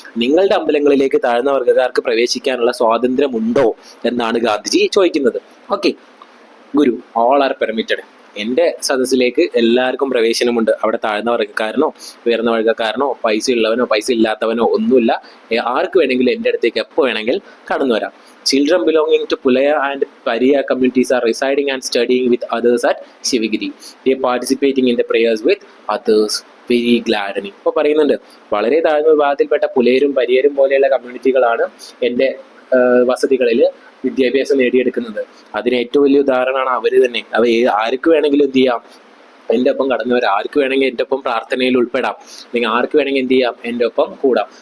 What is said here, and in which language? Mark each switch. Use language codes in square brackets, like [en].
[ml] നിങ്ങളുടെ അമ്പലങ്ങളിലേക്ക് താഴ്ന്ന വർഗ്ഗക്കാർക്ക് പ്രവേശിക്കാനുള്ള സ്വാതന്ത്ര്യമുണ്ടോ എന്നാണ് ഗാന്ധിജി ചോദിക്കുന്നത്. Okay, Guru, [en] All are permitted. [ml] എൻ്റെ സദസ്സിലേക്ക് എല്ലാവർക്കും പ്രവേശനമുണ്ട്. അവിടെ താഴ്ന്ന വർഗ്ഗക്കാരനോ ഉയർന്ന വർഗ്ഗക്കാരനോ പൈസ ഉള്ളവനോ പൈസ ഇല്ലാത്തവനോ ഒന്നുമില്ല. ആർക്ക് വേണമെങ്കിലും എൻ്റെ അടുത്തേക്ക് എപ്പോൾ വേണമെങ്കിൽ കടന്നു വരാം. [en] Children belonging to Pulaya and Pariya communities are residing and studying with others at Shivagiri. They are participating in the prayers with others. Very ഗ്ലാഡനി. [ml] ഇപ്പോൾ പറയുന്നുണ്ട്, വളരെ താഴ്ന്ന വിഭാഗത്തിൽപ്പെട്ട പുലയരും പരിയരും പോലെയുള്ള കമ്മ്യൂണിറ്റികളാണ് എൻ്റെ വസതികളിൽ വിദ്യാഭ്യാസം നേടിയെടുക്കുന്നത്. അതിന് ഏറ്റവും വലിയ ഉദാഹരണമാണ് അവർ തന്നെ. ആർക്ക് വേണമെങ്കിലും എന്ത് ചെയ്യാം, എൻ്റെ ഒപ്പം കടന്നു വരാം. ആർക്ക് വേണമെങ്കിൽ എൻ്റെ ഒപ്പം പ്രാർത്ഥനയിൽ ഉൾപ്പെടാം. അല്ലെങ്കിൽ ആർക്ക് വേണമെങ്കിൽ എന്ത് ചെയ്യാം, എൻ്റെ ഒപ്പം കൂടാം.